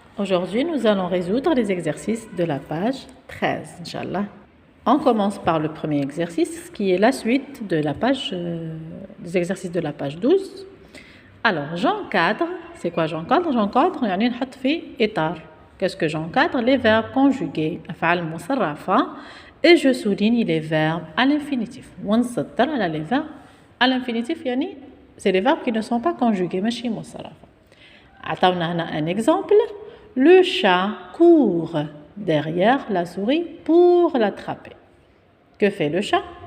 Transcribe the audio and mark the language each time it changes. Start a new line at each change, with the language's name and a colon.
French: Aujourd'hui, nous allons résoudre les exercices de la page 13, Inch'Allah. On commence par le premier exercice, qui est la suite de la page, des exercices de la page 12. Alors, j'encadre. C'est quoi j'encadre? J'encadre,
Arabic: يعني نحط في إطار.
French: Qu'est-ce que j'encadre? Les verbes conjugués,
Arabic: أفعال مصرفة,
French: et je souligne les verbes à l'infinitif.
Arabic: ونسطر على
French: les verbes à l'infinitif, يعني c'est les verbes qui ne sont pas conjugués,
Arabic: ماشي مصرفة. عطاونا هنا
French: un exemple. Le chat court derrière la souris pour l'attraper. Que fait le chat?